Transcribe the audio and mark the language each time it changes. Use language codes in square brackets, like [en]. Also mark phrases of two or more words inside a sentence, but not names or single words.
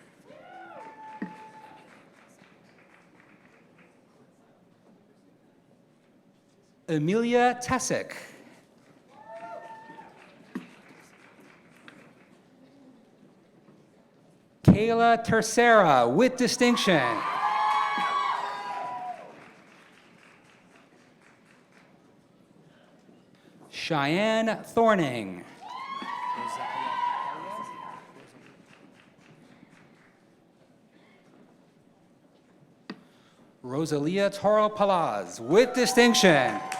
[en] Amelia Tessick. Kayla Tercera, with distinction. Cheyenne Thorning. Rosalia Toro Palaz, with distinction.